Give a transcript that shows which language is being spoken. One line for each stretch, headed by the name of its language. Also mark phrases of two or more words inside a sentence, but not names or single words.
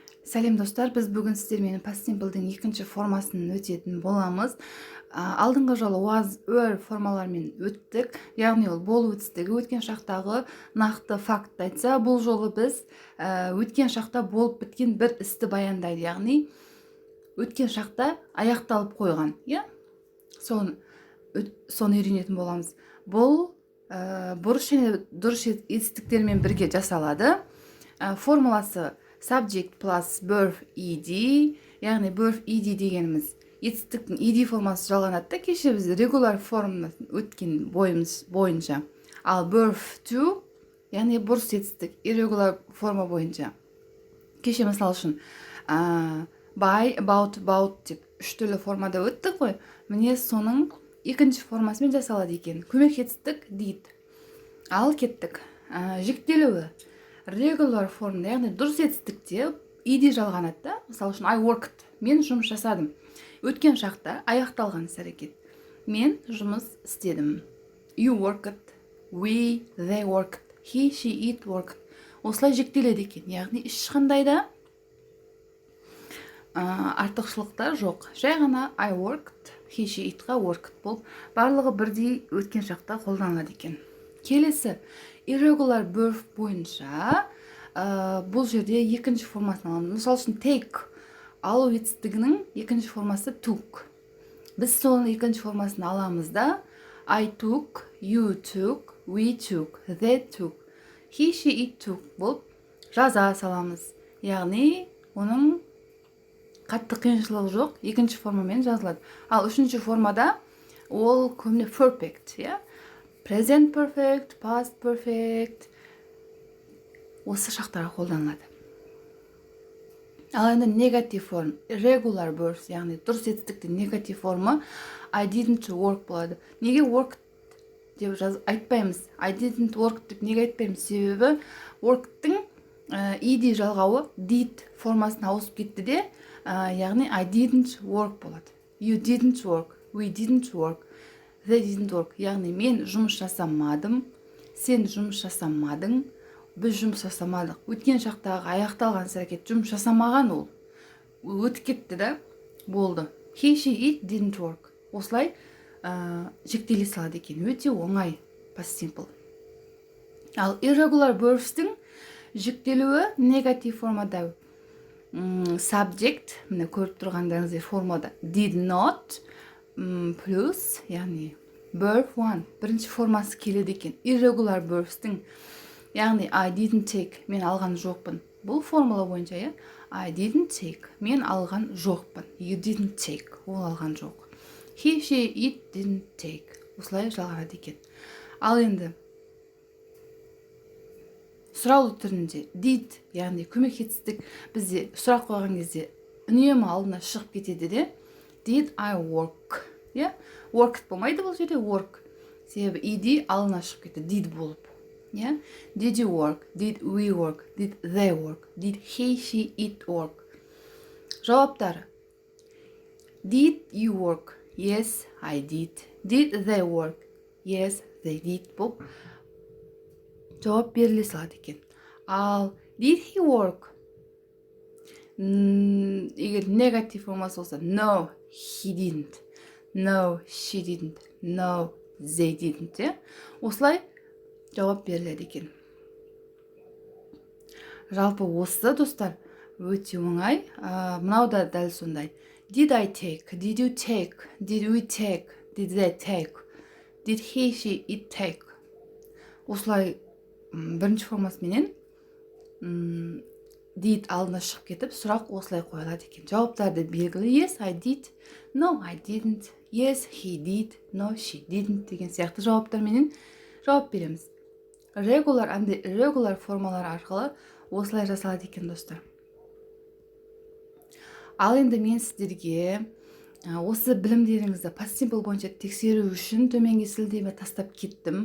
Kazakh: Сәлем достар, біз бүгін сіздермен
English: past simple'дің
Kazakh: екінші формасын өтетін боламыз. Алдыңғы жолы
English: was, were
Kazakh: формалармен өттік, яғни ол болу істігі өткен шақтағы нақты факт айтса, бұл жолы біз өткен шақта болып біткен бір істі баяндайды, яғни өткен шақта аяқталып қойған, соны үйренетін боламыз. Бұл бұрыс және дұрыс етістіктермен бірге жасалады. Формуласы
English: subject plus verb ed,
Kazakh: яғни
English: verb ed
Kazakh: дегеніміз етістіктің ed формасы жалғанады да, кеше біз regular форманы өткен бойынша. Ал
English: verb to,
Kazakh: яғни бұрыс етістік irregular форма бойынша. Кеше мысал үшін
English: by, about
Kazakh: деп үш түрлі формада өттік қой. Міне соның екінші формасымен жасалады екен. Көмек етістік did. Ал кеттік. Жіктелуі regular формда, яғни дұрыс етістікте ed жалғанады да.
English: Мысал үшін I worked,
Kazakh: мен жұмыс жасадым. Өткен шақта аяқталған іс-әрекет. Мен жұмыс істедім.
English: You worked, we, they worked, he, she, it worked.
Kazakh: Осылай жіктеледі екен. Яғни ешқандай да артықшылықтар жоқ. Жай ғана
English: I worked, he, she, itға worked
Kazakh: болып, барлығы бірдей өткен шақта қолданылады екен. Келесі
English: irregular verb
Kazakh: бойынша бұл жерде екінші формасын аламыз. Мысал үшін take, алу етістігінің екінші формасы took. Біз соның екінші формасын аламыз да
English: I took, you took, we took, they took, he, she, it took
Kazakh: болып жаза саламыз. Яғни оның қатты қиыншылығы жоқ, екінші формамен жазылады. Ал үшінші формада ол көбіне
English: perfect, present perfect, past perfect
Kazakh: осы шақтарға қолданылады. Ал енді негатив форм,
English: irregular verbs,
Kazakh: яғни дұрыс етістікте негатив формы
English: I didn't work
Kazakh: болады. Неге work деп айтпаймыз?
English: I didn't work
Kazakh: деп неге айтпаймыз? Себебі work'тың ed жалғауы did формасына ауысып кетті де, яғни
English: I didn't work
Kazakh: болады.
English: You didn't work, we didn't work, they didn't work.
Kazakh: Яғни мен жұмыс жасамадым, сен жұмыс жасамадың, біз жұмыс жасамадық. Өткен шақтағы аяқталған іс-әрекет жұмыс жасамаған ол. Өтіп кетті да, болды.
English: He, she, it didn't work.
Kazakh: Осылай жіктеле салады екен. Өте оңай
English: past simple.
Kazakh: Ал
English: irregular verbs'тің
Kazakh: жіктелуі негатив формада. Subject, міне көріп тұрғандарыңыздай формада
English: did not
Kazakh: плюс, яғни
English: verb one,
Kazakh: бірінші формасы келеді екен.
English: Irregular verbs'тің, яғни I didn't take,
Kazakh: мен алған жоқпын. Бұл формула бойынша,
English: I didn't take,
Kazakh: мен алған жоқпын.
English: You didn't take,
Kazakh: ол алған жоқ.
English: He, she, it didn't take.
Kazakh: Осылай жалғанады екен. Ал енді сұраулы түрінде did, яғни көмек етістік бізде сұрақ қойған кезде үнемі алдына шығып кетеді де.
English: Did I work? Worked
Kazakh: болмайды бұл жерде
English: work.
Kazakh: Себебі ed алдына шығып кетті did болып.
English: Did you work? Did we work? Did they work? Did he, she, it work? Жауаптары. Did you work? Yes, I did. Did they work? Yes, they did.
Kazakh: Бұл жауап беріле салады екен.
English: Ал did he work?
Kazakh: Егер негатив формасы болса,
English: no, he didn't. No, she didn't. No, they didn't.
Kazakh: Осылай жауап беріледі екен. Жалпы осы достар өте оңай. Мынау да дәл сондай.
English: Did I take? Did you take? Did we take? Did they take? Did he, she, it take?
Kazakh: Осылай бірінші формасыменен did алдына шығып кетіп, сұрақ осылай қойылады екен. Жауаптарды белгілі.
English: Yes, I did. No, I didn't. Yes, he did. No, she didn't
Kazakh: деген сияқты жауаптарменен жауап береміз.
English: Regular and irregular
Kazakh: формалар арқылы осылай жасалады екен достар. Ал енді мен сіздерге осы білімдеріңізді
English: past simple
Kazakh: бойынша тексеру үшін төменге сілтеме тастап кеттім.